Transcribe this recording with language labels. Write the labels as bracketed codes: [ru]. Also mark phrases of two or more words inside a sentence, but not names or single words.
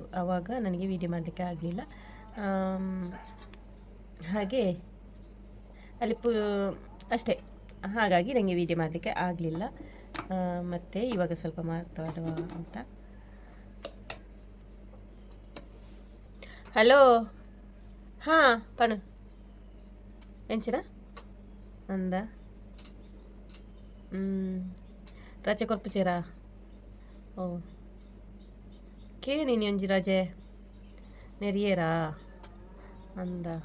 [kn] ಆವಾಗ ನನಗೆ ವೀಡಿಯೋ ಮಾಡಲಿಕ್ಕೆ ಆಗಲಿಲ್ಲ. ಹಾಗೆ ಅಲ್ಲಿ ಅಷ್ಟೇ. ಹಾಗಾಗಿ ನನಗೆ ವೀಡಿಯೋ ಮಾಡಲಿಕ್ಕೆ ಆಗಲಿಲ್ಲ. ಮತ್ತು ಇವಾಗ ಸ್ವಲ್ಪ ಮಾತಾಡುವ ಅಂತ. ಹಲೋ. [tcy] ಹಾಂ ಪಣ ಎಂಚಿನ ಅಂದ ರಜೆ ಕೊರ್ಪುಚೇರಾ? ಓ ಕೇಳಿ ಒಂಜಿ ರಜೆ ನೆರಿಯೇರಾ ಅಂದ.